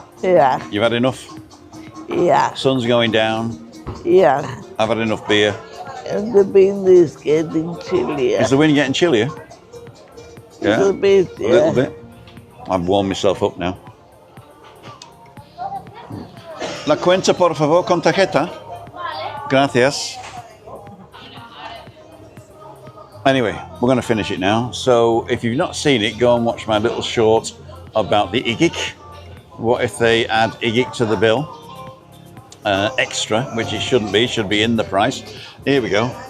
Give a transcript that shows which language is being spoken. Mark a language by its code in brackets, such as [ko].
[en] Yeah. You've had enough? Yeah. Sun's going down. Yeah. I've had enough beer. And the wind is getting chillier. Is the wind getting chillier? Yeah. A little bit, yeah. A little bit. I've warmed myself up now. [es] La cuenta, por favor, con tarjeta. Gracias. [en] Anyway, we're going to finish it now. So if you've not seen it, go and watch my little short about the igik. What if they add igik to the bill? Extra, which it shouldn't be, should be in the price. Here we go.